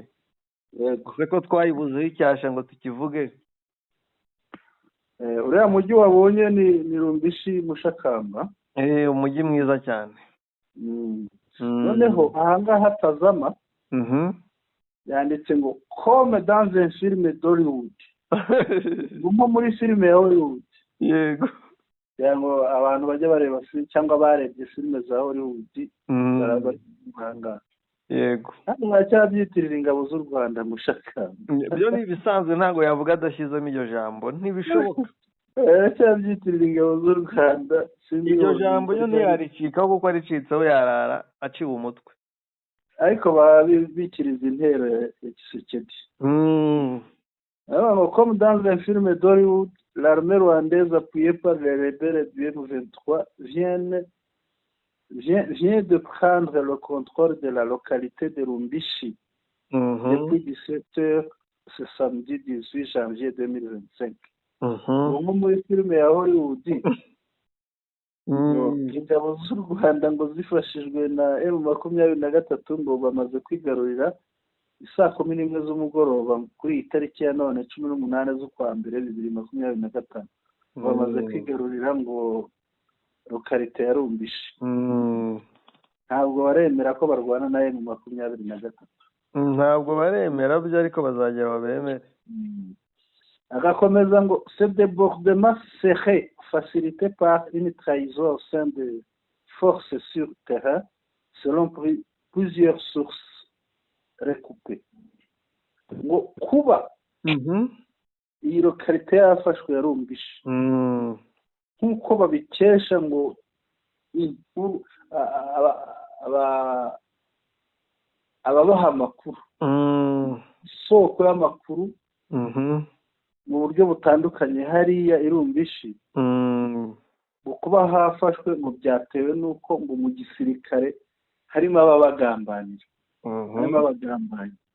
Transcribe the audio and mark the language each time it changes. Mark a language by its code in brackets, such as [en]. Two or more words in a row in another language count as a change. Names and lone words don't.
[rw] Gusa ko twayibuzeho icyasha ngo tukivuge. Uriya mujyi wabonye ni Rumbishi Mushakamba. Umujyi mwiza cyane. Noneho ahangaha Tazama yanditse ngo [fr] comme dans un film d'Hollywood. [rw] Nko muri filime ya Hollywood. Yego. Yango abantu bajya bareba cyangwa barebye filime za Hollywood barabanga. Yego. Mwacyabyitiriza ingabo z'u Rwanda Mushakamba. Byo ni bisanzwe, ntago yavuga adashyizemo iryo jambo, ntibishoboka. Cyabyitirira ingabo z'u Rwanda. Iryo jambo yo ntiyaricikaho kuko aricitseho yarara aciwe umutwe. Ariko babikiriza intero ya Tshisekedi. [fr] Comme dans un film d'Hollywood, l'armée rwandaise appuyée par les rebelles du M23 vient de prendre le contrôle de la localité de Rumbishi depuis 17h ce samedi 18 janvier 2025. [rw] Muri filime ya Hollywood ingabo z'u Rwanda ngo zifashijwe na M23 ngo bamaze kwigarurira isaa 11 z'umugoroba kuri iyi tariki ya none 18 z'ukwa mbere 2025. Bamaze kwigarurira ngo lokalite ya Rumbishi. Ntabwo baremera ko barwana na M23. Ntabwo baremera byo, ariko bazajya babemere. Agakomeza ngo [fr] ce débordement serait facilité par une trahison au sein des forces sur terrain selon plusieurs sources recoupées. [rw] Ngo kuba iyi lokalite yafashwe ya Rumbishi nk'uko babikesha ngo ababaha amakuru, isoko y'amakuru mu buryo butandukanye hariya i Rumbishi, ngo kuba hafashwe ngo byatewe n'uko ngo mu gisirikare harimo ababagambanira, harimo abagambanyi.